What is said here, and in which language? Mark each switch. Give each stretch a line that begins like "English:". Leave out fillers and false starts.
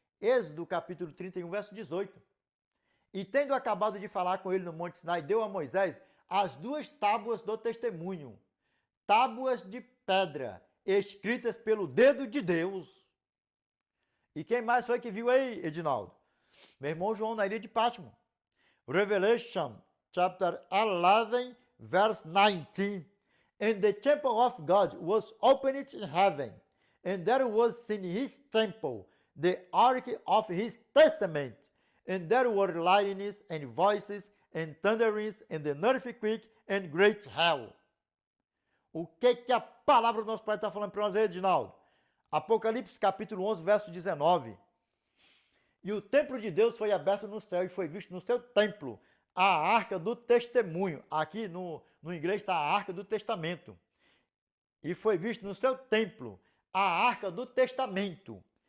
Portuguese: Êxodo capítulo 31, verso 18. E tendo acabado de falar com ele no Monte Sinai, deu a Moisés as 2 tábuas do testemunho, tábuas de pedra, escritas pelo dedo de Deus. E quem mais foi que viu aí, Edinaldo? Meu irmão João na ilha de Patmos.
English: Revelation chapter 11, verse 19. And the temple of God was opened in heaven, and there was in his temple the ark of his testament, and there were lightnings and voices and thunderings and an earthquake and great hail.
Portuguese: O que a palavra do nosso Pai está falando para nós aí, Edinaldo? Apocalipse capítulo 11, verso 19. E o templo de Deus foi aberto no céu e foi visto no seu templo a arca do testemunho. Aqui no inglês está a arca do testamento. E foi visto no seu templo a arca do testamento.